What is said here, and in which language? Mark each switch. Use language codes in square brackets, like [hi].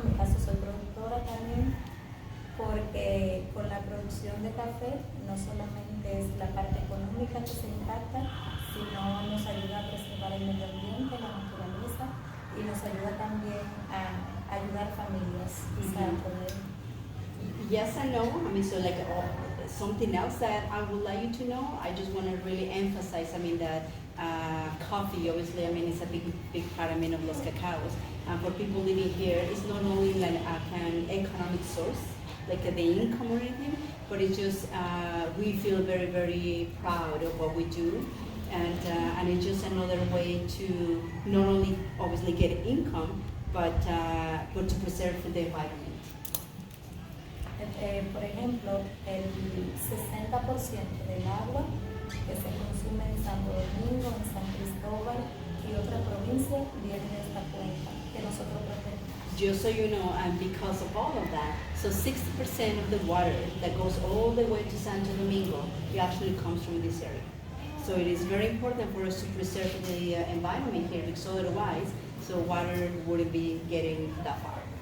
[es] En mi caso soy productora también, porque con la producción de café no solamente es la parte económica que se impacta, sino nos ayuda a preservar el medio ambiente, la naturaleza, y nos ayuda también a ayudar familias. O sea, poder... [en] Yes and no. I mean, so like something else that I would like you to know, I just want to really emphasize, I mean, that coffee, obviously, I mean, it's a big part, I mean, of Los Cacaos. And for people living here, it's not only like an economic source, like the income or anything, but it's just, we feel very, very proud of what we do. And it's just another way to not only obviously get income, but to preserve the environment. [es] Por ejemplo, el 60% del agua que se consume en Santo Domingo, en San Cristóbal y otra provincia viene de esta cuenca que nosotros protegemos. [en] Just so you know, and because of all of that, so 60% of the water that goes all the way to Santo Domingo, it actually comes from this area. So it is very important for us to preserve the environment here, because otherwise, so water wouldn't be getting that far.